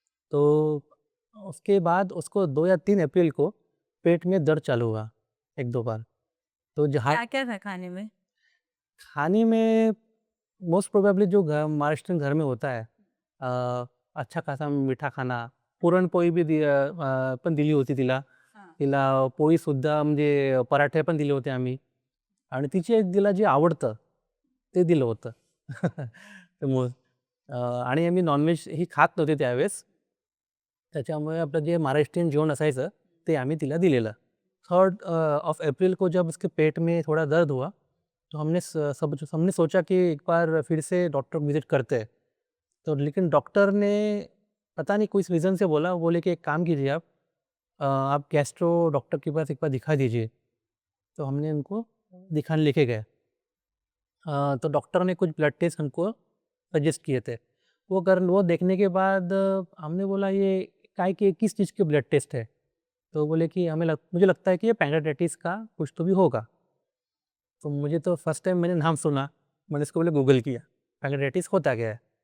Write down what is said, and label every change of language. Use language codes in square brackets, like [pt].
[hi] तो उसके बाद उसको 2 या 3 अप्रैल को पेट में दर्द चालू हुआ 1-2 बार. तो जहाँ क्या क्या था खाने में? खाने में मोस्ट प्रोबेबली जो महाराष्ट्रीयन घर में होता है, अच्छा खासा मीठा खाना, [mr] पुरणपोळी बी पण दिली होती तिला. पोळीसुद्धा म्हणजे पराठे पण दिले होते आम्ही, आणि तिला जे आवडतं ते दिलं होतं. त्यामुळं आणि आम्ही नॉनव्हेज ही खात नव्हते त्यावेळेस, त्याच्यामुळे आपलं जे महाराष्ट्रीयन जेवण असायचं ते आम्ही तिला दिलेलं. [hi] 3 ऑफ अप्रैल को जब उसके पेट में थोड़ा दर्द हुआ, तो हमने सोचा कि एक बार फिर से डॉक्टर को विज़िट करते हैं. तो लेकिन डॉक्टर ने पता नहीं किस रीज़न से बोले कि एक काम कीजिए आप गैस्ट्रो डॉक्टर के पास एक बार दिखा दीजिए. तो हमने उनको दिखाने लेके गए. तो डॉक्टर ने कुछ ब्लड टेस्ट हमको सजेस्ट किए थे. वो देखने के बाद हमने बोला ये काय के किस चीज़ के ब्लड टेस्ट है, तो बोले कि मुझे लगता है कि ये पैंक्रेटाइटिस का कुछ तो भी होगा. तो मुझे तो फर्स्ट टाइम मैंने नाम सुना, मैंने इसको बोले गूगल किया, पैंक्रेटाइटिस होता क्या है.